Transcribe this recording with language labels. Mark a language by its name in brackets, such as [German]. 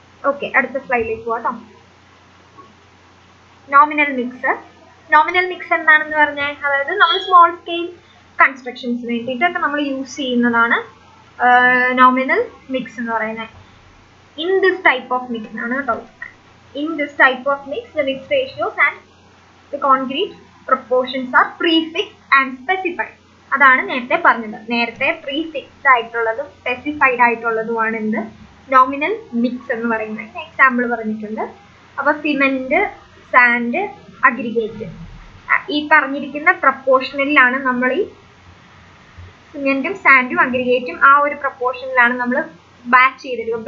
[Malayalam] Okay, അടുത്ത സ്ലൈഡിലേക്ക് പോട്ടോ. Nominal mix. നോമിനൽ മിക്സ് എന്താണെന്ന് പറഞ്ഞാൽ, അതായത് നമ്മൾ സ്മോൾ സ്കെയിൽ കൺസ്ട്രക്ഷൻസിന് വേണ്ടിയിട്ടൊക്കെ നമ്മൾ യൂസ് ചെയ്യുന്നതാണ് നോമിനൽ മിക്സ് എന്ന് പറയുന്നത്. [English] in this type of mix [Malayalam] ആണ് കേട്ടോ. [English] In this type of mix, the mix ratios and the concrete proportions are prefixed and specified. [Malayalam] അതാണ് നേരത്തെ പറഞ്ഞത്. നേരത്തെ പ്രീഫിക്സ്ഡ് ആയിട്ടുള്ളതും സ്പെസിഫൈഡ് ആയിട്ടുള്ളതുമാണ് എന്ത് നോമിനൽ മിക്സ് എന്ന് പറയുന്നത്. എക്സാമ്പിൾ പറഞ്ഞിട്ടുണ്ട്. അപ്പോൾ സിമെന്റ്, സാൻഡ്, അഗ്രിഗേറ്റ് ഈ പറഞ്ഞിരിക്കുന്ന പ്രപ്പോർഷനിലാണ് നമ്മൾ ഈ സിമെന്റും സാൻഡും അഗ്രിഗേറ്റും ആ ഒരു പ്രപ്പോർഷനിലാണ് നമ്മൾ ബാച്ച് ചെയ്തെടുക്കുക.